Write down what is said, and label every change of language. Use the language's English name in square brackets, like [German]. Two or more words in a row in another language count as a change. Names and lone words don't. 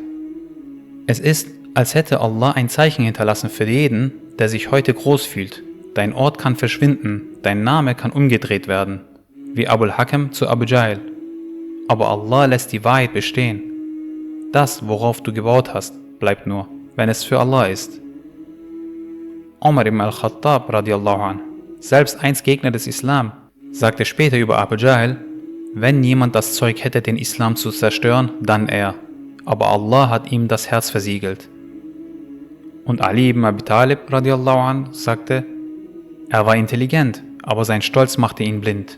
[German] Es ist, als hätte Allah ein Zeichen hinterlassen für jeden, der sich heute groß fühlt. Dein Ort kann verschwinden, dein Name kann umgedreht werden, wie Abul Hakam zu Abu Jahl. Aber Allah lässt die Wahrheit bestehen. Das, worauf du gebaut hast, bleibt nur, wenn es für Allah ist. Umar ibn al-Khattab [Arabic] رضي الله عنه, [German] selbst einst Gegner des Islam, sagte später über Abu Jahl: Wenn jemand das Zeug hätte, den Islam zu zerstören, dann er. Aber Allah hat ihm das Herz versiegelt. Und Ali ibn Abi Talib [Arabic] رضي الله عنه [German] sagte, er war intelligent, aber sein Stolz machte ihn blind.